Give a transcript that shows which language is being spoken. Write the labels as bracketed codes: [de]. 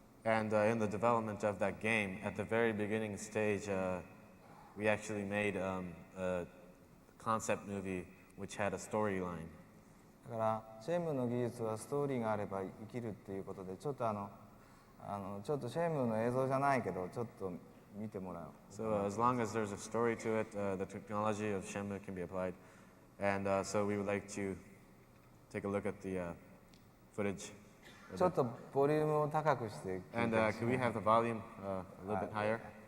[en] And in the development of that game, at the very beginning stage, we actually made a concept movie which had a storyline. [ja] だからシェームの技術はストーリーがあれば生きるっていうことで、ちょっとちょっとシェームの映像じゃないけどちょっと見てもらう。 [en] So as long as there's a story to it, the technology of Shenmue can be applied. And so we would like to take a look at the footage. [ja] ちょっとボリュームを高くして。 [en] And can we have the volume a little bit higher?